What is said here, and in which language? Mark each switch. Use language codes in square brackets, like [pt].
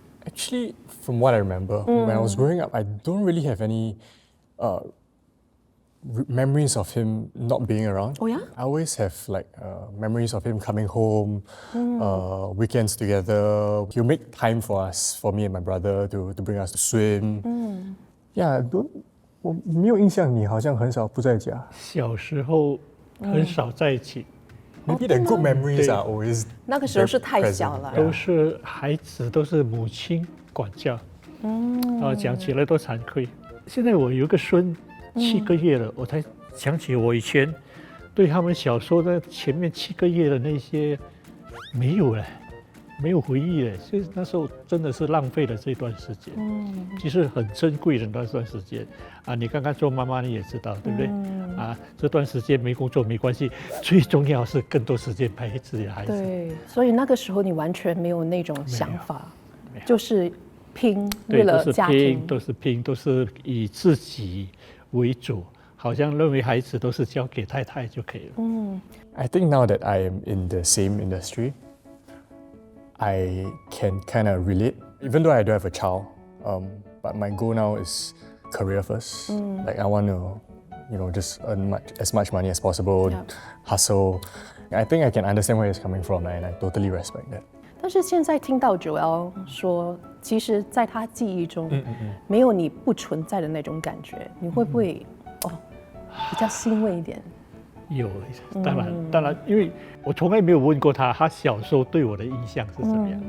[en] Actually, from what I remember, when I was growing up, I don't really have any memories of him not being around. Oh yeah? I always have memories of him coming home, weekends together. He'll make time for us, for me and my brother, to bring us to swim. [zh] Yeah, 我没有印象，你好像很少不在家。小时候很少在一起。 [en] Maybe the good memories are always. [zh] 那个时候是太小了。都是孩子，都是母亲管教。讲起来都惭愧。现在我有个孙，7个月了，我才想起我以前对他们小时候的前面7个月的那些没有了。没有回忆了，所以那时候真的是浪费了这段时间。其实很珍贵的那段时间啊！你刚刚做妈妈你也知道，对不对？这段时间没工作没关系，最重要是更多时间陪自己的孩子。对，所以那个时候你完全没有那种想法，就是拼为了家庭，都是以自己为主，好像认为孩子都是交给太太就可以了。 [en] I think now that I am in the same industry, I can kind of relate, even though I don't have a child, but my goal now is career first. Like I want to, just earn as much money as possible, hustle. I think I can understand where he's coming from, and I totally respect that. [zh] 但是现在听到Joel说，其实在他记忆中，没有你不存在的那种感觉，你会不会比较欣慰一点？有，当然，因为我从来没有问过他小时候对我的印象是怎么样。